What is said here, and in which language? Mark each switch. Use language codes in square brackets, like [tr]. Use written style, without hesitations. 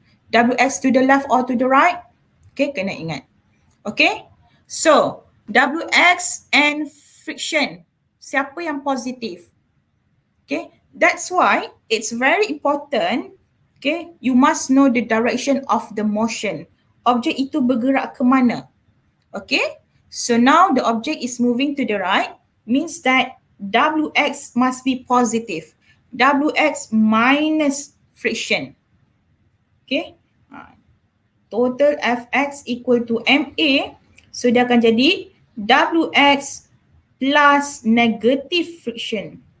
[en] WX to the left or to the right? Okay, [ms] kena ingat. [en] Okay, so WX and friction, [ms] siapa yang positif? [en] Okay, that's why it's very important, okay, you must know the direction of the motion. [ms] Objek itu bergerak ke mana? [en] Okay, so now the object is moving to the right, means that WX must be positive. WX minus friction. Okay, total Fx equal to MA, so [ms] dia akan jadi [en] WX plus negative friction.